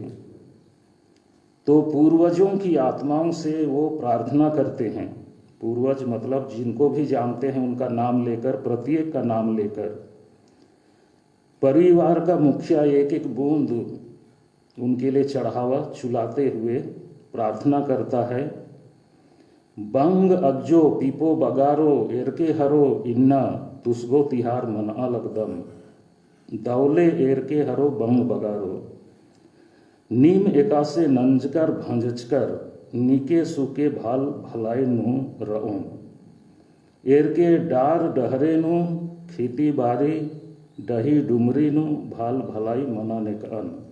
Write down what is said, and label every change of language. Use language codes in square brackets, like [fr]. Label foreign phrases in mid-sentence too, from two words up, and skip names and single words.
[hi] तो पूर्वजों की आत्माओं से वो प्रार्थना करते हैं। पूर्वज मतलब जिनको भी जानते हैं उनका नाम लेकर, प्रत्येक का नाम लेकर, परिवार का मुखिया एक एक बूंद उनके लिए चढ़ावा चुलाते हुए प्रार्थना करता है। [kru] बंग अज्जो पीपो बगारो एरके हरो इन्ना तुसगो तिहार मना लगदम दौले एरके हरो बंग बगारो नीम एकासे नंजकर भंजकर नीके सुके भाल भलाई नु रओ एरके डार डहरे नु खेती बारी डही डुमरी नु भाल भलाई मना नेकअन